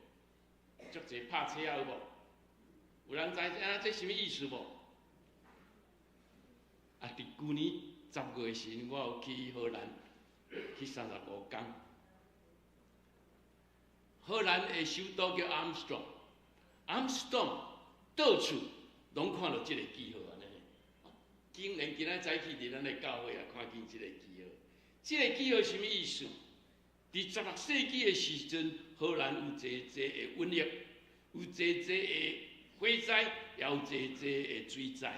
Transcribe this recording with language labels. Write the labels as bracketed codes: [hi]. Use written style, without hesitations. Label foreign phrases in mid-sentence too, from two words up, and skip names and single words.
[nan] 足济拍车有无？有人知影这什么意思无？啊！伫旧年10月时，我有去荷兰去35天。荷兰的首都叫 Amsterdam，到处拢看到即个记号安尼。竟然今仔早起伫咱的教会也看见即个记号。即个记号什么意思？伫16世纪的时阵，荷兰有济的瘟疫，有济的火灾，也有济的水灾。